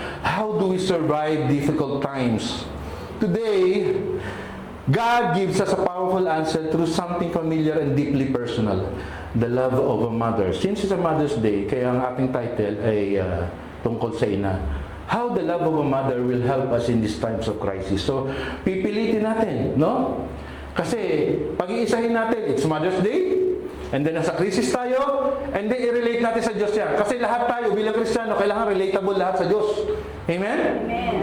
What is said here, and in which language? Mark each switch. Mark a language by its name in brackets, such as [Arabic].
[English] How do we survive difficult times? Today, God gives us a powerful answer through something familiar and deeply personal. The love of a mother. Since it's a Mother's Day, [Filipino] kaya ang ating title ay tungkol sa ina. [English] How the love of a mother will help us in these times of crisis. [Filipino] So, pipilitin natin, no? Kasi, pag-iisahin natin, [English] it's Mother's Day, [Filipino] and then nasa crisis tayo, and then i-relate natin sa Diyos yan. Kasi lahat tayo bilang Kristiyano, kailangan relatable lahat sa Diyos. Amen? Amen.